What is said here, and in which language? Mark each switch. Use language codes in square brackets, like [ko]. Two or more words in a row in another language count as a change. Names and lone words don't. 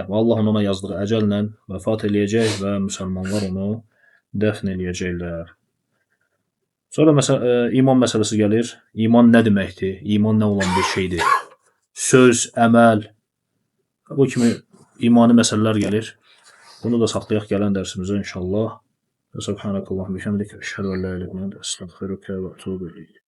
[az] Və Allahın ona yazdığı əcəllə vəfat eləyəcək və müsəlmanlar onu dəfn eləyəcəklər. Sonra iman məsələsi gəlir. İman nə deməkdir? İman nə olan bir şeydir? Söz, əməl, bu kimi imani məsələlər gəlir. Bunu da saxlayaq gələn dərsimizə inşallah. [ar] سبحانك اللهم بحمدك أشهد أن لا إله إلا أنت أستغفرك وأتوب إليك.